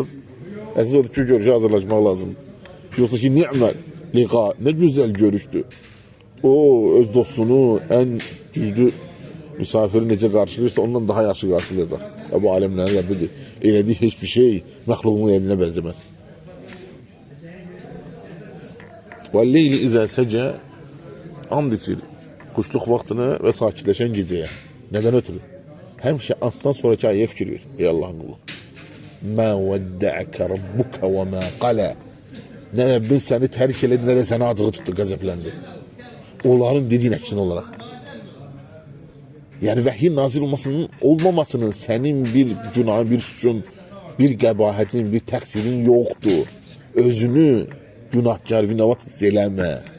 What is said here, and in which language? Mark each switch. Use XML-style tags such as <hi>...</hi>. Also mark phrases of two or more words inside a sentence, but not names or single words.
<az>Əsas odur ki, görüşə hazırlaşmaq lazım. Yoxsa ki,</az> <ar>نعم اللقاء,</ar> <az>nə gözəl görüşdü. O, öz dostunu, ən güclü misafiri necə qarşılayırsa, ondan daha yaxşı qarşılayacaq. Bu aləmlərin Rəbbidir. Elədiyi heç bir şey məxluqun elinə bənzəməz.</az> <ar>وَالْلَيْلِ اِذَا سَجَى</ar> <az>And içir quşluq vaxtını və sakitləşən gecəyə. Nədən ötürü? Həmişə anddan sonraki ayəyə fikir ver. Ey Allahın qulu.</az> <ar>مَا وَدَّعَكَ رَبُّكَ وَمَا قَلَى</ar> <az>Nə Rəbbin səni tərk elədi, nə də səni acığı tutdu, qəzəbləndi. Onların dediyin əksin olaraq. Yəni vəhyin nazil olmamasının sənin bir günahın, bir suçun, bir qəbahetin, bir təqsirin yoxdur. Özünü günahkar, vinavat hiss eləmə.</az>